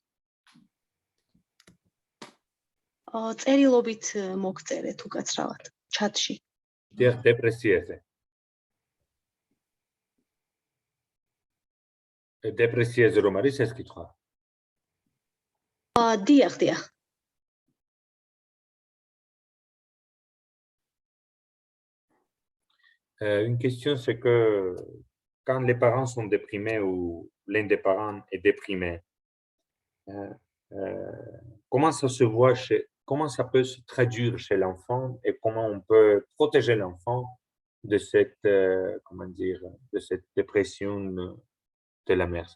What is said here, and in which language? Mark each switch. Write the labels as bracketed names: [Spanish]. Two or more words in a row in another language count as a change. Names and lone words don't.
[Georgian] წერილობით მოგწერეთ უკაცრავად ჩატში. დეპრესიაზე. დეპრესიაზე რომ არის ეს კითხვა? დიახ, დიახ. [French] Une question, c'est que quand les parents sont déprimés ou l'un des parents est déprimé, comment ça se voit comment ça peut se traduire chez l'enfant et comment on peut protéger l'enfant de cette, comment dire, de cette dépression de la mère?